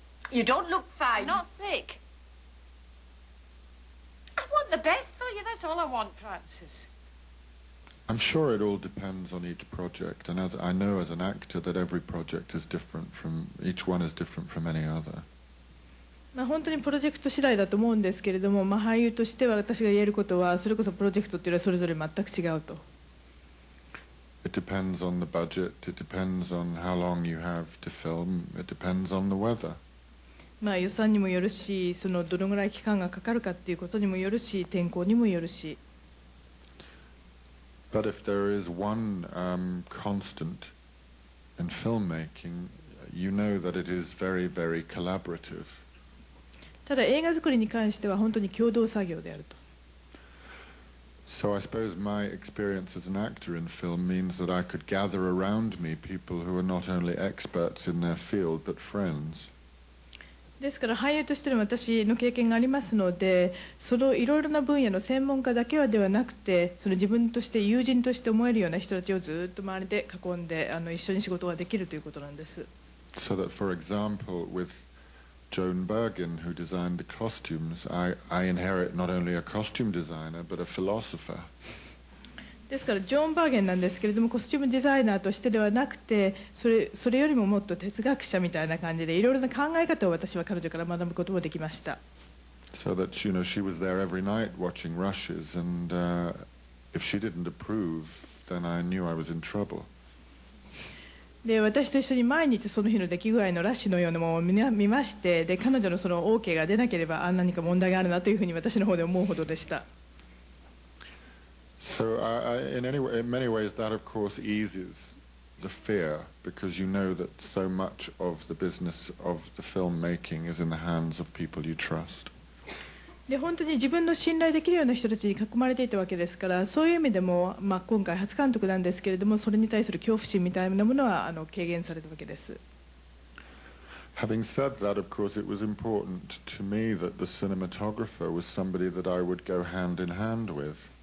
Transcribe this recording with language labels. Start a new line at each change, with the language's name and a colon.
English: You don't look fine. I'm not sick. I want the best for you, that's all I want, Francis. I'm sure it all depends on each project, and as I know as an actor that every project is different from, each one is different from any other.
Japanese: 本当にプロジェクト次第だと思うんですけれども、俳優としては私が言えることは、それこそプロジェクトっていうのはそれぞれ全く違うと。
English: It depends on the budget, it depends on how long you have to film, it depends on the weather.
Japanese: 予算にもよるし、そのどのぐらい期間がかかるかっていうことにもよるし、天候にもよるし。
English: But if there is one constant in filmmaking, you know that it is very, very collaborative.
Japanese: ただ映画作りに関しては本当に共同作業であると。
English: So I suppose my experience as an actor in film means that I could gather around me people who are not only experts in their field but friends.
Japanese: ですから俳優としての私の経験がありますので、そのいろいろな分野の専門家だけはではなくて、その自分として友人として思えるような人たちをずっと周りで囲んで一緒に仕事ができるということなんです。
English: So that, for example, with Joan Bergen, who designed the costumes, I inherit not only a costume designer but a philosopher.
Japanese: ですからジョン・バーゲンなんですけれども、コスチュームデザイナーとしてではなくて、それよりももっと哲学者みたいな感じでいろいろな考え方を私は彼女から学ぶこともできました。
English: So that, she was there every night watching rushes, and if she didn't approve, then I knew I was in trouble.
Japanese: で私と一緒に毎日その日の出来具合のラッシュのようなものを見まして、で彼女のその OK が出なければ何か問題があるなというふうに私の方で思うほどでした。
English: So in many ways that of course eases the fear, because you know that so much of the business of the filmmaking is in the hands of people you trust.
Japanese: で本当に自分の信頼できるような人たちに囲まれていたわけですから、そういう意味でも、今回初監督なんですけれども、それに対する恐怖心みたいなものは軽減されたわけです。
English: Having said that, of course, it was important to me that the cinematographer was somebody that I would go hand in hand with.